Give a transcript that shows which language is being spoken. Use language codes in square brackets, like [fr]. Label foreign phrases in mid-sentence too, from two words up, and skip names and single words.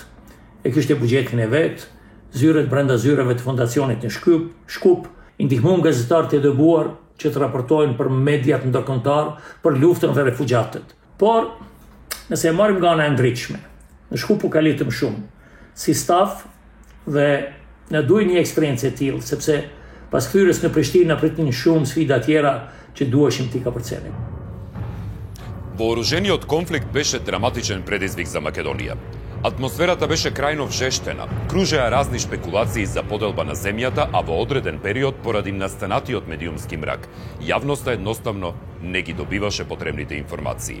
[sq] E kishte buxhetin e vet, zyret brenda zyreve të fondacionit në Shkup, i ndihmuan gazetarët e dëbuar që të raportojnë për mediat ndërkombëtar për luftën dhe refugjatët. Por, nëse e marrim nga ana e ndritshme, në Shkup u kalitëm shumë, si staf dhe na duhej një eksperiencë e tillë, sepse pas kthyrjes në Prishtinë na pritin shumë sfida tjera që duheshim t'i kapërcenim. [mk] Вооружениот конфликт беше драматичен предизвик за Македонија. Атмосферата беше крајно вжештена, кружеа разни шпекулации за поделба на земјата, а во одреден период поради настанатиот медиумски мрак, јавноста едноставно не ги добиваше потребните информации.